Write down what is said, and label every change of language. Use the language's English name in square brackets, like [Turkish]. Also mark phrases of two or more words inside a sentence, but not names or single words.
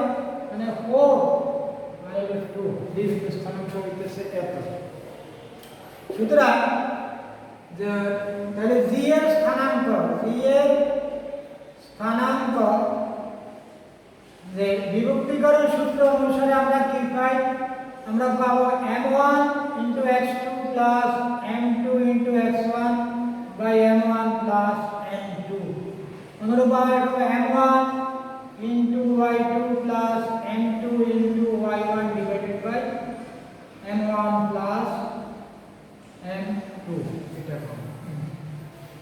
[Bangla] মানে 4 আর 2, ডি বিন্দুর স্থানাঙ্ক হইতেছে এত। সুতরাং যে তাহলে জি এর স্থানাঙ্ক যে বিভক্তিকরণ সূত্র অনুসারে আমরা কি পাই? আমরা পাবো [English] m1 * x2 plus m2 * x1 by m1 plus m2, অনুরূপভাবে m1 * y2 plus m2 * y1 divided by m1 plus m2, এটা